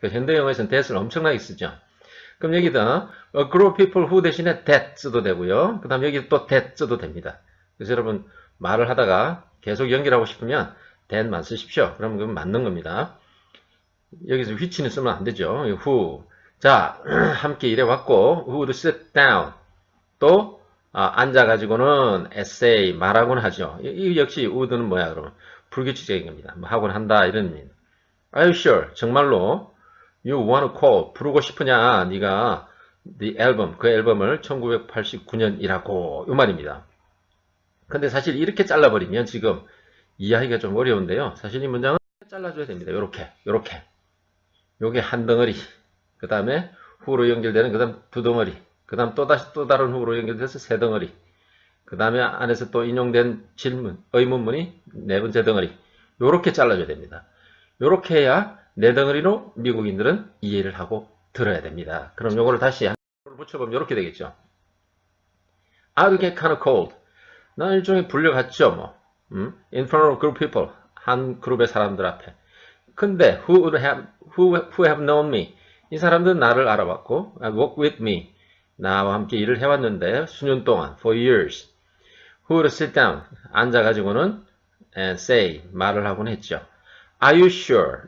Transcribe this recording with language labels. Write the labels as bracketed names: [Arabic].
[Korean] 현대 영어에서는 that을 엄청나게 쓰죠. 그럼 여기다 [English] a group of people who [Korean] 대신에 that 써도 되고요. 그 다음 여기 또 that 써도 됩니다. 그래서 여러분 말을 하다가 계속 연결하고 싶으면 that만 쓰십시오. 그러면 그건 맞는 겁니다. 여기서 which는 쓰면 안 되죠. [English] who. 자, [Korean] 함께 일해왔고 [English] who would sit down. [Korean] 또 앉아가지고는 essay 말하곤 하죠. 이 역시 would는 뭐야 그러면 불규칙적인 겁니다. 뭐 하곤 한다 이런 의미입니다. [English] Are you sure? [Korean] 정말로 [English] you want to call [Korean] 부르고 싶으냐? 네가 [English] the album [Korean] 그 앨범을 1989년이라고 이 말입니다. 근데 사실 이렇게 잘라버리면 지금 이해하기가 좀 어려운데요. 사실 이 문장은 잘라줘야 됩니다. 요렇게 요게 한 덩어리 그 다음에 who로 연결되는 그 다음 두 덩어리 그 다음 또 다른 후로 연결돼서 세 덩어리. 그 다음에 안에서 또 인용된 질문, 의문문이 네 번째 덩어리. 요렇게 잘라줘야 됩니다. 요렇게 해야 네 덩어리로 미국인들은 이해를 하고 들어야 됩니다. 그럼 요거를 다시 한 붙여보면 요렇게 되겠죠. [English] I'll get kind of cold. [Korean] 난 일종의 불려갔죠, 뭐. [English] In front of a group of people. [Korean] 한 그룹의 사람들 앞에. 근데 [English] who have known me. [Korean] 이 사람들은 나를 알아봤고, [English] work with me. [Korean] 나와 함께 일을 해왔는데 수년 동안 [English] for years. Who would sit down? [Korean] 앉아가지고는 [English] and say [Korean] 말을 하곤 했죠. [English] Are you sure?